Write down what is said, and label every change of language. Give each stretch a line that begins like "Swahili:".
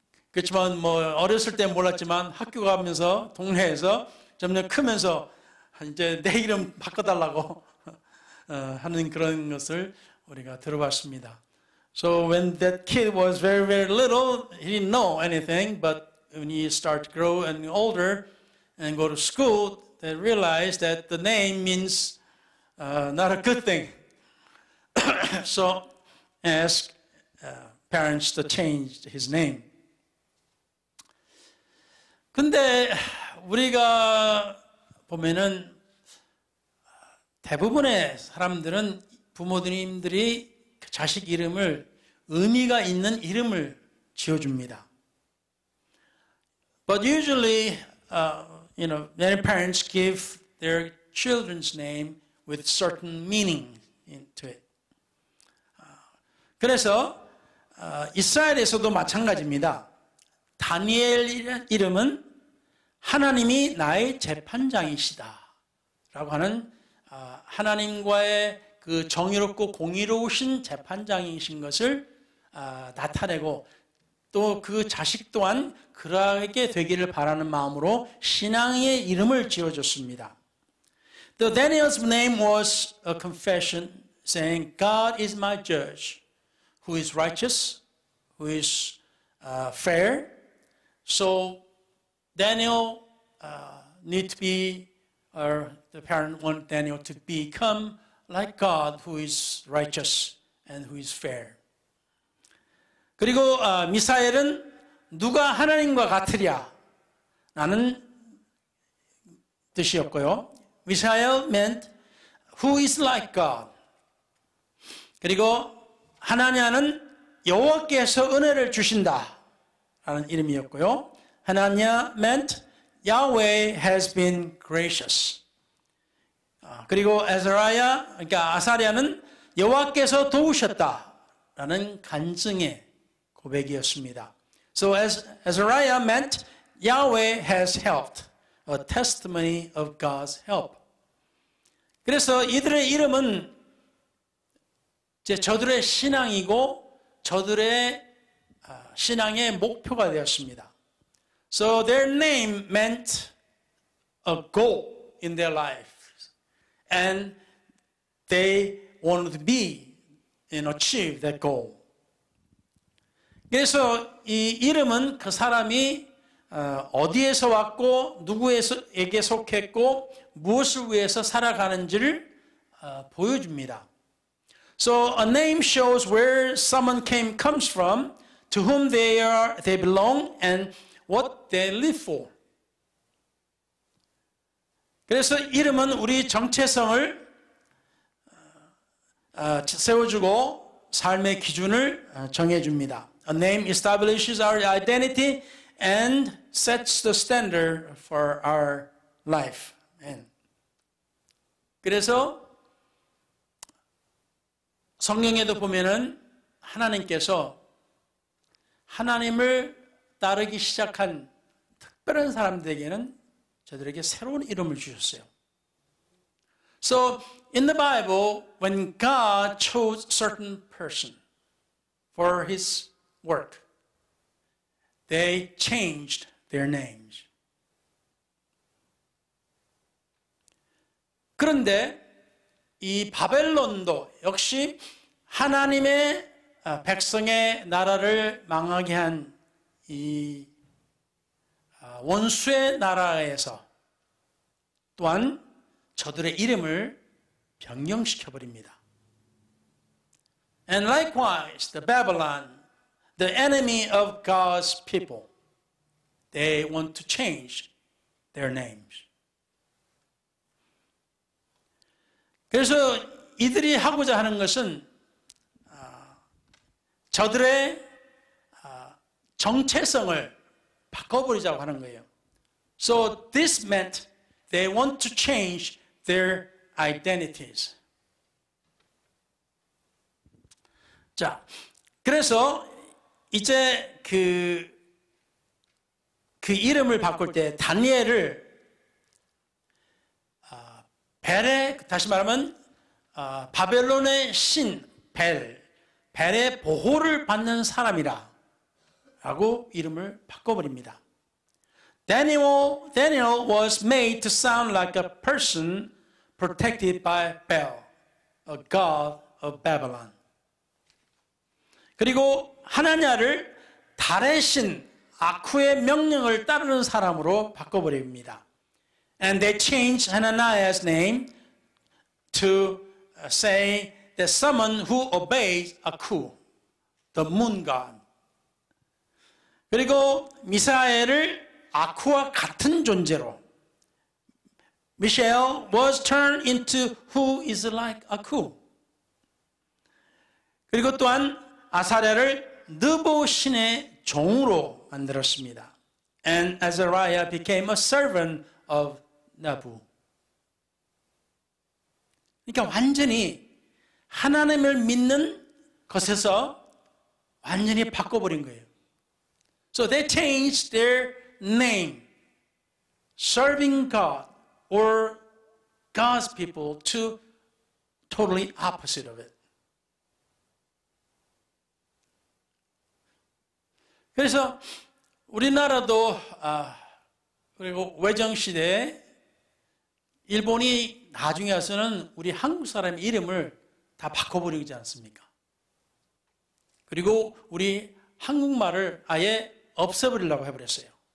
Korean: 그렇지만 뭐 어렸을 때 몰랐지만 학교 가면서 동네에서 점점 크면서 이제 내 이름 바꿔달라고 하는 그런 것을 우리가 들어봤습니다.
English: So when that kid was very, very little, he didn't know anything, but when he started to grow and older and go to school, they realized that the name means not a good thing. So asked parents to change his name.
Korean: 근데 우리가 보면은 대부분의 사람들은 부모님들이 자식 이름을 의미가 있는 이름을 지어줍니다.
English: But usually, many parents give their children's name with certain meaning into it.
Korean: 그래서 이스라엘에서도 마찬가지입니다. 다니엘 이름은 하나님이 나의 재판장이시다 라고 하는 하나님과의 그 정의롭고 공의로우신 재판장이신 것을 나타내고 또 그 자식 또한 그러하게 되기를 바라는 마음으로 신앙의 이름을 지어줬습니다.
English: The Daniel's name was a confession saying, God is my judge, who is righteous, who is fair. So Daniel need to be, or the parent want Daniel to become like God, who is righteous and who is fair.
Korean: 그리고 미사엘은 누가 하나님과 같으랴 라는 뜻이었고요.
English: 미사엘 meant who is like God.
Korean: 그리고 하나냐는 여호와께서 은혜를 주신다 라는 이름이었고요.
English: 하나냐 meant Yahweh has been gracious.
Korean: 그리고 그러니까 아사랴는 여호와께서 도우셨다라는 간증의 고백이었습니다.
English: So Azariah meant Yahweh has helped, a testimony of God's help.
Korean: 그래서 이들의 이름은 저들의 신앙이고 저들의 신앙의 목표가 되었습니다.
English: So their name meant a goal in their life. And they wanted to be and achieve that goal.
Korean: 그래서 이 이름은 그 사람이 어디에서 왔고 누구에게 속했고 무엇을 위해서 살아가는지를 보여줍니다.
English: So a name shows where someone comes from, to whom they belong, and what they live for.
Korean: 그래서 이름은 우리 정체성을 세워주고 삶의 기준을 정해줍니다.
English: A name establishes our identity and sets the standard for our life.
Korean: 그래서 성경에도 보면은 하나님께서 하나님을 따르기 시작한 특별한 사람들에게는 저들에게 새로운 이름을 주셨어요.
English: So in the Bible, when God chose certain person for his work, they changed their names.
Korean: 그런데 이 바벨론도 역시 하나님의 백성의 나라를 망하게 한 이 원수의 나라에서 또한 저들의 이름을 변경시켜버립니다.
English: And likewise, the Babylon, the enemy of God's people, they want to change their names.
Korean: 그래서 이들이 하고자 하는 것은 저들의 정체성을 바꿔버리자고 하는 거예요.
English: So this meant they want to change their identities.
Korean: 자, 그래서 이제 그 이름을 바꿀 때 다니엘을 벨의, 다시 말하면 바벨론의 신 벨의 보호를 받는 사람이라 라고 이름을 바꿔버립니다.
English: Daniel was made to sound like a person protected by Bel, a god of Babylon.
Korean: 그리고 하나냐를 달의 신 아쿠의 명령을 따르는 사람으로 바꿔버립니다.
English: And they changed Hananiah's name to say that someone who obeys Aku, the moon god.
Korean: 그리고 미사엘을 아쿠와 같은 존재로
English: Mishael was turned into who is like Aku.
Korean: 그리고 또한 아사랴를 느보 신의 종으로 만들었습니다.
English: And Azariah became a servant of Nabu.
Korean: 그러니까 완전히 하나님을 믿는 것에서 완전히 바꿔버린 거예요.
English: So they changed their name, serving God or God's people, to totally opposite of it.
Korean: 그래서 우리나라도 그리고 외정시대에 일본이 나중에 와서는 우리 한국 사람의 이름을 다 바꿔버리지 않습니까? 그리고 우리 한국말을 아예 없애버리려고 해버렸어요.